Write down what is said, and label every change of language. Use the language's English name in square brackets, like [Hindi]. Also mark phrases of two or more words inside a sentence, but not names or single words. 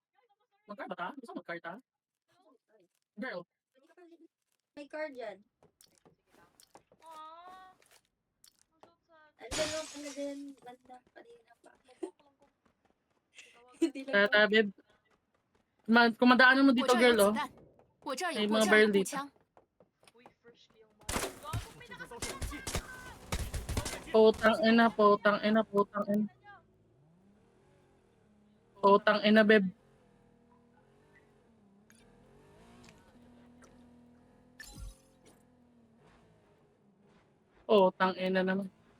[Filipino] Mag-car ba ta? Gusto mag-car ta? Girl, May card dyan. Aww. Ang [English] so sad. [Filipino] Andyan lang pala din. Banda kanina pa. Tawag Hindi lang tata, babe. Kung madaanan mo [Chinese] 我 [Filipino] dito, [Chinese] 这儿有 [Filipino] girl, [Chinese] 子 [Filipino] oh. [Chinese] 弹，我这儿 [Filipino] May [Chinese] 有 [Filipino] mga [Chinese] 这儿 [Filipino] barrel [Chinese] 有步 [Filipino] dito. [Chinese] 枪， [Filipino] Uy, fresh kayong mga. Gago, may nakasakit. Putang ina, putang ina, putang ina. Putang ina, babe. Putang ina naman.